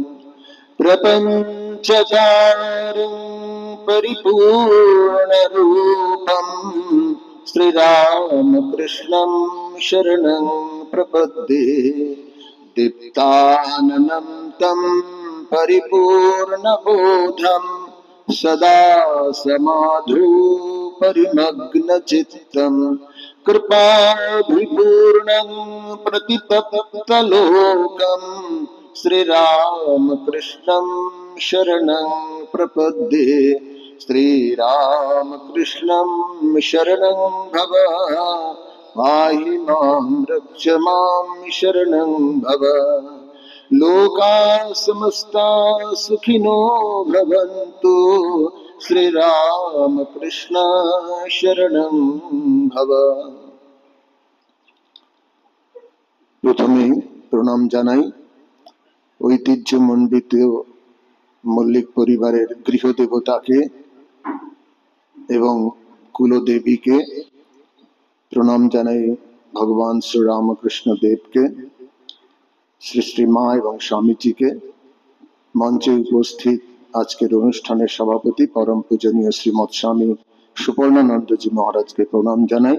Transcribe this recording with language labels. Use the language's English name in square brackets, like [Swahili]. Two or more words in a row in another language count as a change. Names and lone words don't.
[Sanskrit] প্রপঞ্চকারং পরিপূর্ণরূপম শ্রীরামকৃষ্ণং শরণং প্রপদ্যে দীপ্তাননম তম परिपूर्णबोधं सदा समाधु परिमग्नचित्तं कृपाभिपूर्णं प्रतितप्तलोकं श्रीरामकृष्णं शरणं प्रपद्ये श्रीरामकृष्णं शरणं भव पाहि मां रक्ष मां शरणं भव लोका समस्ता सुखिनो भवन्तु श्रीरामकृष्ण शरणं भव। [Bangla] প্রথমে প্রণাম জানাই ঐতিহ্যমণ্ডিত মল্লিক পরিবারের গৃহদেবতাকে এবং কুলদেবীকে। প্রণাম জানাই ভগবান শ্রীরামকৃষ্ণ দেবকে, শ্রী শ্রী মা এবং স্বামীজিকে, মঞ্চে উপস্থিত আজকের অনুষ্ঠানের সভাপতি পরম পূজনীয় শ্রীমৎ স্বামী সুপর্ণানন্দজি মহারাজকে প্রণাম জানাই।